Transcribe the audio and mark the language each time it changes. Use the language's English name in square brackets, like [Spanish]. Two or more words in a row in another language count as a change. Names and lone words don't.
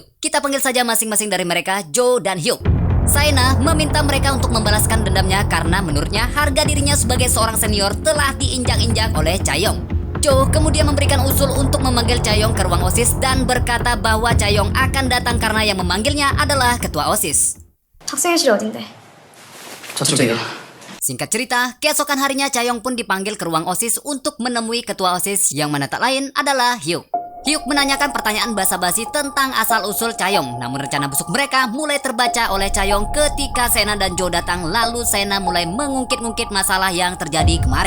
[Indonesian] Kita panggil saja masing-masing dari mereka Jo dan Hyuk. Saena meminta mereka untuk membalaskan dendamnya karena menurutnya harga dirinya sebagai seorang senior telah diinjak-injak oleh Chaeyoung. Jo kemudian memberikan usul untuk memanggil Chaeyoung ke ruang OSIS dan berkata bahwa Chaeyoung akan datang karena yang memanggilnya adalah ketua OSIS. [Korean] 학생회실이 어딘데? 저쪽이요. [Indonesian] Singkat cerita, keesokan harinya Chaeyoung pun dipanggil ke ruang OSIS untuk menemui ketua OSIS yang mana tak lain adalah Hyuk. Hyuk menanyakan pertanyaan basa-basi tentang asal-usul Chaeyoung, namun rencana busuk mereka mulai terbaca oleh Chaeyoung ketika Sena dan Jo datang, lalu Sena mulai mengungkit-ungkit masalah yang terjadi kemarin.